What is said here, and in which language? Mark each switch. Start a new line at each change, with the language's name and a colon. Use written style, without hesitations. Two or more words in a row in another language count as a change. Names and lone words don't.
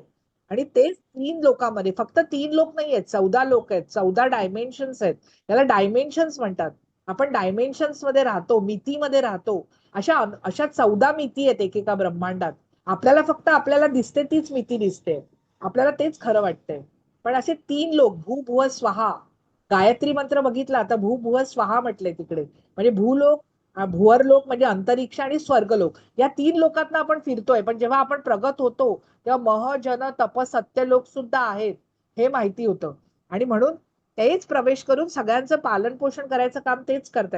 Marathi: आणि तेच 3 लोकांमध्ये, फक्त 3 लोक नाही आहेत, 14 लोक आहेत, 14 डायमेन्शन्स आहेत. याला डायमेन्शन्स म्हणतात. आपण डायमेन्शन्स मध्ये राहतो, मितीमध्ये राहतो. अशा अशा 14 मिती आहेत एकेका ब्रह्मांडात. आपल्याला फक्त आपल्याला दिसते तीच मिती दिसते, आपल्याला तेच खरं वाटतंय. पण असे 3 लोक,
Sanskrit: भू भुव स्वाहा,
Marathi: गायत्री मंत्र बघितला तर
Sanskrit: भू भुव स्वाहा
Marathi: म्हटलंय तिकडे. म्हणजे भूलोक, भुवरलोक म्हणजे अंतरिक्ष, आणि स्वर्गलोक, या 3 लोकात आपण फिरतोय. पण जेव्हा आपण प्रगत होतो तेव्हा मह जन तप सत्य लोक सुद्धा आहेत हे माहिती होतं. आणि म्हणून तेच प्रवेश करून सगळ्यांचं पालन पोषण करायचं काम तेच करतायत.